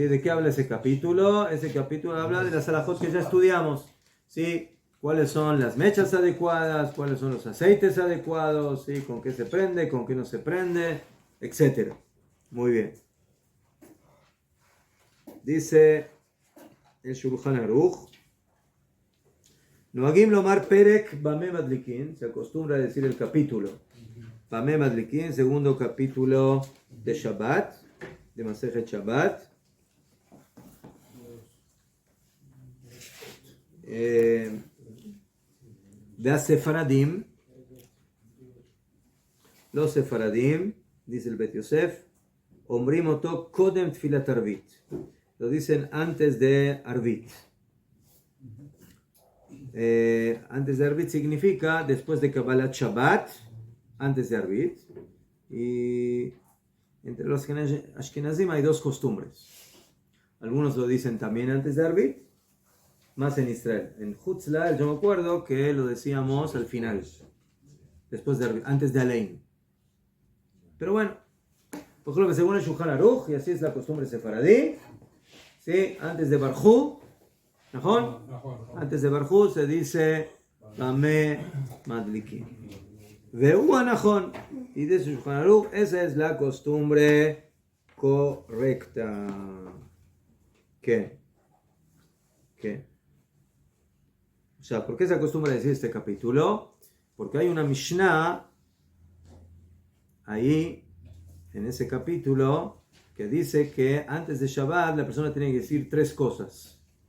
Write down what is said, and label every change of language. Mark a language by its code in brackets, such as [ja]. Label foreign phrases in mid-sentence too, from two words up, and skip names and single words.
[es] ¿De qué habla ese capítulo? Ese capítulo habla de las alajot que ya estudiamos. ¿Sí? ¿Cuáles son las mechas adecuadas? ¿Cuáles son los aceites adecuados? ¿Sí? ¿Con qué se prende? ¿Con qué no se prende? Etcétera. Muy bien. Dice el Shulchan Aruch, [he] נוהגים לומר פרק במה מדליקין, [es] se acostumbra a decir el capítulo bame madlikin, segundo capítulo de Shabbat, de Masejet Shabbat. De Sefaradim, los Sefaradim, dice el Bet Yosef, [he] אומרים אותו קודם תפילת ערבית. [es] Lo dicen antes de Arvit. Antes de Arvit significa después de Kabbalat Shabbat, antes de Arvit. Y entre los Ashkenazim hay 2 costumbres. Algunos lo dicen también antes de Arvit, más en Israel. En Hutzla, yo me acuerdo que lo decíamos al final, después de Arvit, antes de Alein. Pero bueno, por ejemplo, según el Shulchan Aruch, y así es la costumbre sefaradí, ¿sí? Antes de Barjú, ¿no? Antes de Barjú se dice Bame Madlikin. Ve'u anajón. Y de su Shulchan Aruch, esa es la costumbre correcta. ¿Qué? O sea, ¿por qué se acostumbra a decir este capítulo? Porque hay una Mishnah ahí, en ese capítulo, que dice que antes de Shabbat la persona tiene que decir 3 cosas.